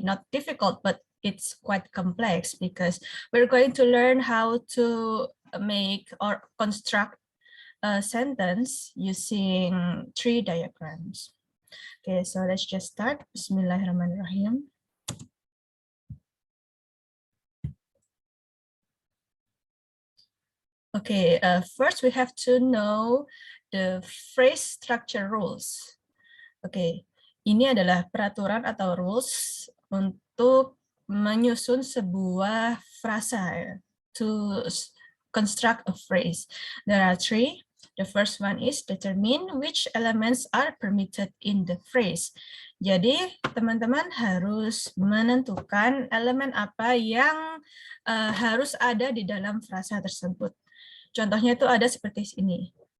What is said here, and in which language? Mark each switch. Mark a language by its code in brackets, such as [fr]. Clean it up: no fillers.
[en] Not difficult, but it's quite complex because we're going to learn how to make or construct a sentence using tree diagrams. Okay, so let's just start. Bismillahirrahmanirrahim. Okay, first we have to know the phrase structure rules. [id] Oke, ini adalah peraturan atau rules untuk menyusun sebuah frasa, [en] to construct a phrase. There are three. The first one is determine which elements are permitted in the phrase. [id] Jadi, teman-teman harus menentukan elemen apa yang harus ada di dalam frasa tersebut. Contohnya itu ada seperti ini.